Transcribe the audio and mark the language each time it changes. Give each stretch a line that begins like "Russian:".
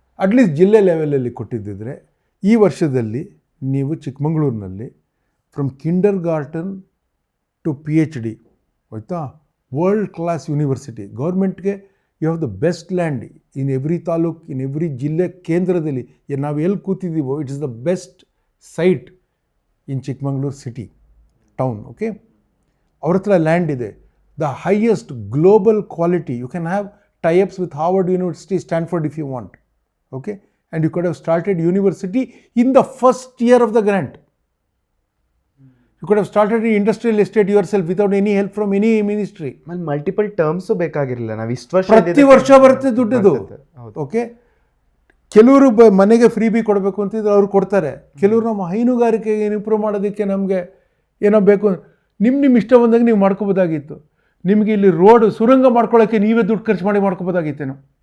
Kannada: At least ಜಿಲ್ಲೆ ಲೆವೆಲಲ್ಲಿ ಕೊಟ್ಟಿದ್ದಿದ್ರೆ ಈ ವರ್ಷದಲ್ಲಿ ನೀವು
English: ಚಿಕ್ಕಮಗಳೂರಿನಲ್ಲಿ from kindergarten to PhD, ಆಯಿತಾ, world class university, ಗೌರ್ಮೆಂಟ್ಗೆ you have the best land
Kannada: in every taluk, in every ಜಿಲ್ಲೆ ಕೇಂದ್ರದಲ್ಲಿ ನಾವು ಎಲ್ಲಿ ಕೂತಿದ್ದೀವೋ
English: It is the best site in Chikkamagaluru city town. Okay,
Kannada: ಅವ್ರ ಹತ್ರ ಲ್ಯಾಂಡ್ ಇದೆ,
English: The highest global quality. You can have tie-ups with Harvard university, Stanford if you want. Okay, and you could have started university in the first year of the grant. You could have started an industrial estate yourself without any help from any ministry.
Kannada: Multiple terms ಬೇಕಾಗಿರಲಿಲ್ಲ. ನಾವು ಇಷ್ಟು ವರ್ಷ ಪ್ರತಿ ವರ್ಷ ಬರುತ್ತೆ ದುಡ್ಡಿದು. Okay, ಕೆಲವರು ಮನೆಗೆ free B ಕೊಡಬೇಕು ಅಂತಿದ್ರೆ ಅವ್ರು ಕೊಡ್ತಾರೆ. ಕೆಲವರು ನಮ್ಮ ಹೈನುಗಾರಿಕೆಗೆ ಇಂಪ್ರೂವ್ ಮಾಡೋದಕ್ಕೆ ನಮಗೆ ಏನೋ ಬೇಕು, ನಿಮ್ಮ ಇಷ್ಟ ಬಂದಾಗ ನೀವು ಮಾಡ್ಕೋಬೋದಾಗಿತ್ತು. ನಿಮಗೆ ಇಲ್ಲಿ ರೋಡ್ ಸುರಂಗ ಮಾಡ್ಕೊಳ್ಳೋಕ್ಕೆ ನೀವೇ ದುಡ್ಡು ಖರ್ಚು ಮಾಡ್ಕೋಬೋದಾಗಿತ್ತೇನೋ,